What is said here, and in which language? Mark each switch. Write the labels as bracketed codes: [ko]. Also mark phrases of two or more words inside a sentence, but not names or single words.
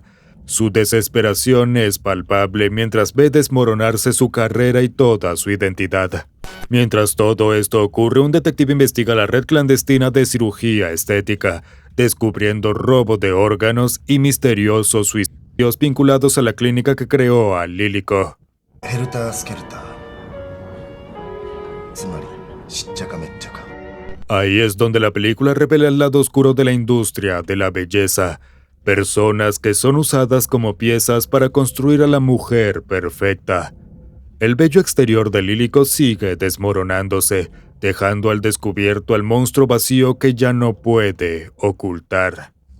[es] Su desesperación es palpable mientras ve desmoronarse su carrera y toda su identidad. Mientras todo esto ocurre, un detective investiga la red clandestina de cirugía estética, descubriendo robo de órganos y misteriosos suicidios vinculados a la clínica que creó a Liliko. [ja] ヘルタースケルターつまりしっちゃかめっちゃか [es] Ahí es donde la película revela el lado oscuro de la industria de la belleza. Personas que son usadas como piezas para construir a la mujer perfecta. El bello exterior de Liliko sigue desmoronándose, dejando al descubierto al monstruo vacío que ya no puede ocultar.